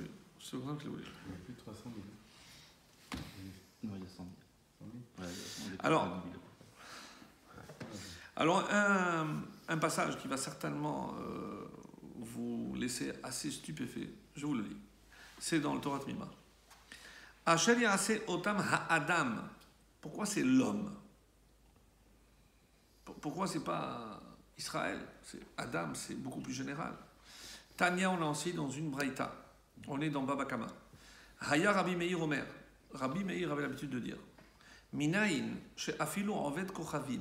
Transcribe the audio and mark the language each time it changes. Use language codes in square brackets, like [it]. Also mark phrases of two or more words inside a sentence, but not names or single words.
[fr] C'est comme ça qu'il l'a voulu. Il y a plus de 300 000. Non, il y a 100 000. Alors un passage qui va certainement vous laisser assez stupéfait, je vous le lis. C'est dans le Torah Tmima. [he] אשר יעשה אותם האדם. [fr] Pourquoi c'est l'homme? Pourquoi c'est pas Israël? C'est Adam, c'est beaucoup plus général. Tania, on a aussi dans une braïta. On est dans Baba Kama. [he] היה רבי מאיר אומר. [fr] Rabbi Meir avait l'habitude de dire [he] מניין, שאפילו עובד כוכבים.